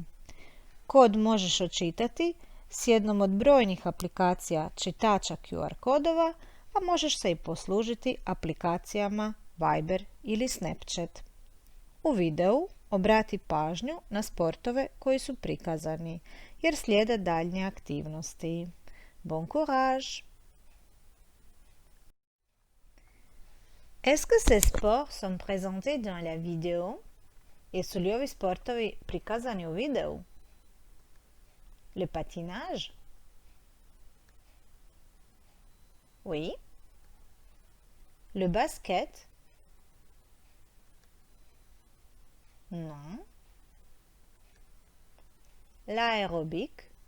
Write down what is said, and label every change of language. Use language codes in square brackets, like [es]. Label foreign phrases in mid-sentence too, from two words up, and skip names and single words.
[hr] Kod možeš očitati s jednom od brojnih aplikacija čitača QR kodova, a možeš se i poslužiti aplikacijama Viber ili Snapchat. U videu obrati pažnju na sportove koji su prikazani, jer slijede daljnje aktivnosti. [fr] Bon courage! Est-ce que ces sports sont présentés dans la vidéo? [hr] Jesu li ovi sportovi prikazani u videu? [fr] Le patinage? Oui. Le basket? Non. L'aérobic?